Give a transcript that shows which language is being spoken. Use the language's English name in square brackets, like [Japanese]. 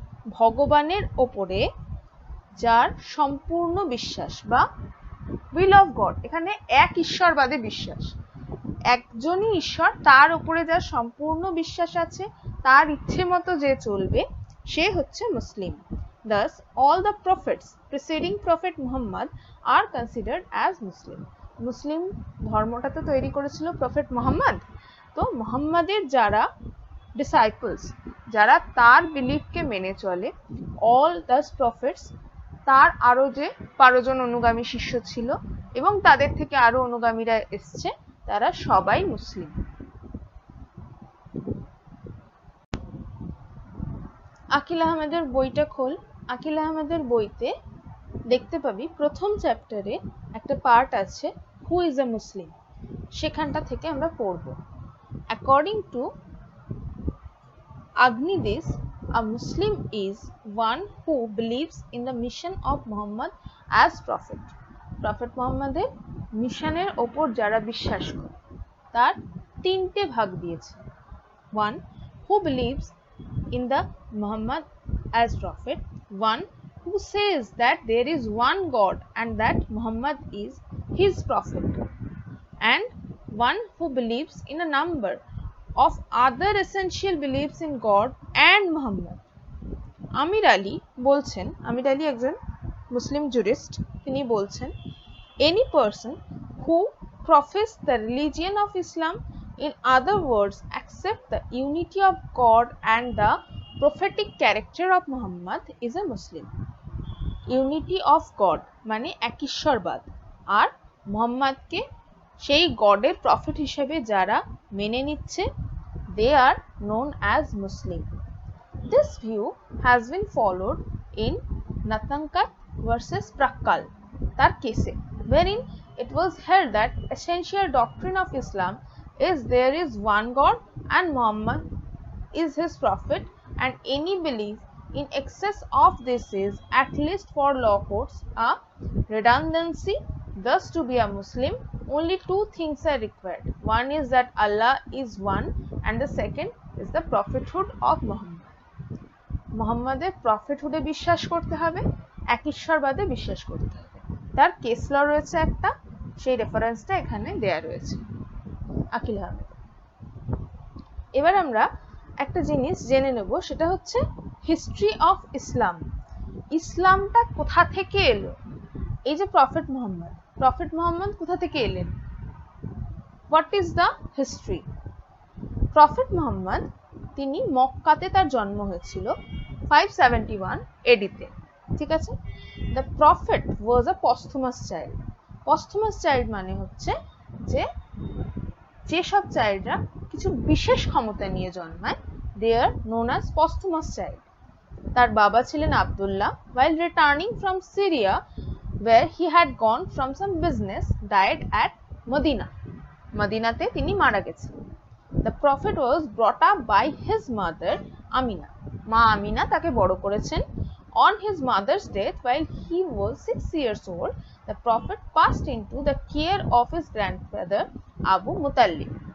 [Bangla] ভগবানের ওপরে যার সম্পূর্ণ বিশ্বাস বা উইল অফ গড, এখানে এক ঈশ্বরবাদে বিশ্বাস, একজনই ঈশ্বর, তার উপরে যার সম্পূর্ণ বিশ্বাস আছে, তার ইচ্ছে মতো যে চলবে, সে হচ্ছে মুসলিম। [English] Thus, all the prophets preceding Prophet Muhammad are considered as Muslim. [Bangla] মুসলিম ধর্মটা তো তৈরি করেছিল প্রফেট মুহাম্মদ, তো মুহাম্মাদের যারা ডিসাইপলস, যারা তার বিলিফকে মেনে চলে, [English] all the prophets, [Bangla] তার আরো যে 12 জন অনুগামী শিষ্য ছিল এবং তাদের থেকে আরো অনুগামীরা এসছে, তারা সবাই মুসলিম। আকিল আহমেদের বইটা খোল। আকিল আহমেদের বইতে দেখতে পাবি প্রথম চ্যাপ্টারে একটা পার্ট আছে [English] who is a Muslim, [Bangla] সেখানটা থেকে আমরা পড়ব। [English] According to Agnides, a Muslim is one who believes in the mission of Muhammad as prophet. [Bangla] Prophet Muhammaদের মিশনের ওপর যারা বিশ্বাস করে, তার তিনটে ভাগ দিয়েছে। [English] One, who believes in the Muhammad as prophet. One, who says that there is one God and that Muhammad is his prophet. And one who believes in a number of other essential beliefs in God and Muhammad. [Bangla] আমির আলী বলছেন, আমির আলী একজন মুসলিম jurist, তিনি বলছেন, [English] any person who profess the religion of Islam, in other words accept the unity of God and the prophetic character of Muhammad, is a Muslim. [Bangla] Unity of God মানে এক ঈশ্বরবাদ, আর মুহাম্মদকে সেই গডের prophet হিসেবে যারা মেনে নিচ্ছে, [English] they are known as Muslim. This view has been followed in Natankat versus Prakkal, [Bangla] তার কেসে, [English] wherein it was held that essential doctrine of Islam is there is one God and Muhammad is his prophet, and any belief in excess of this is, at least for law courts, a redundancy. Thus, to be a Muslim, only two things are required. One is that Allah is one, and the second is the prophethood of Muhammad. [Bangla] মুহাম্মাদের প্রফেটহুডে বিশ্বাস করতে হবে, এক ঈশ্বরবাদে বিশ্বাস করতে হবে। তার case ল রয়েছে একটা, সেই রেফারেন্সটা এখানে দেয়া রয়েছে আকিল আহমেদ। এবার আমরা একটা জিনিস জেনে নেব, সেটা হচ্ছে হিস্ট্রি অফ ইসলাম। ইসলামটা কোথা থেকে এলো? এই যে প্রফেট মুহাম্মদ কোথা থেকে এলেন? [English] What is the history? [Bangla] Prophet Muhammad, তিনি মক্কাতে তার জন্ম হয়েছিল 571 এডিতে, ঠিক আছে। [English] The prophet was a posthumous child. Posthumous child [Bangla] মানে হচ্ছে যে যেসব চাইল্ডরা কিছু বিশেষ ক্ষমতা নিয়ে জন্মায়, [English] they are known as posthumous child. [Bangla] তার বাবা ছিলেন Abdullah, [English] while returning from Syria where he had gone from some business, died at Medina. [Bangla] মদিনাতে তিনি মারা গেছেন। [English] The prophet was brought up by his mother Amina. [Bangla] মা আমিনা তাকে বড় করেছেন। [English] On his mother's death, while he was 6 years old, the prophet passed into the care of his grandfather Abu Mutallib.